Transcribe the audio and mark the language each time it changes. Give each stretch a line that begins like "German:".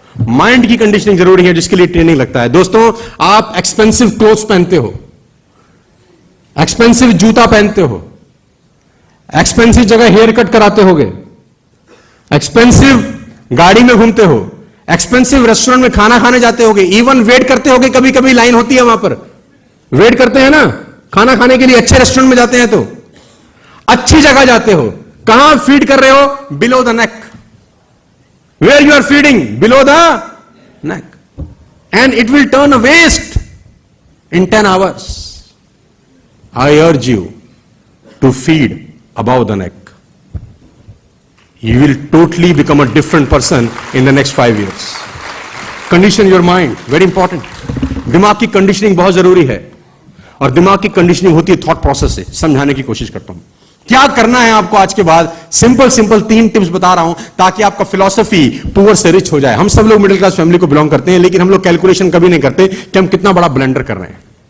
Hindi: Mind की conditioning जरूरी है, जिसके लिए ट्रेनिंग लगता है। दोस्तों, आप एक्सपेंसिव क्लोथ्स पहनते हो, एक्सपेंसिव जूता पहनते हो, एक्सपेंसिव जगह हेयर कट कराते होगे, एक्सपेंसिव गाड़ी में घूमते हो, एक्सपेंसिव रेस्टोरेंट में खाना खाने जाते होगे, इवन वेट करते होगे, कभी कभी लाइन होती है वहां पर, वेट करते हैं ना खाना खाने के लिए, अच्छे रेस्टोरेंट में जाते हैं तो अच्छी जगह जाते हो, कहां फीड कर रहे हो?
English: Below the neck. Where you are feeding? Below the neck, and it will turn a waste in 10 hours. I urge you to feed above the neck. You will totally become a different person in the next 5 years. Condition your mind, very important.
Hindi: दिमाग की conditioning बहुत जरूरी है, और दिमाग की conditioning होती है थॉट प्रोसेस से। समझाने की कोशिश करता हूं क्या करना है आपको आज के बाद। सिंपल 3 टिप्स बता रहा हूं ताकि आपका फिलॉसफी पुअर से रिच हो जाए। हम सब लोग मिडिल क्लास फैमिली को बिलोंग करते हैं, लेकिन हम लोग कैलकुलेशन कभी नहीं करते कि हम कितना बड़ा ब्लेंडर कर रहे हैं।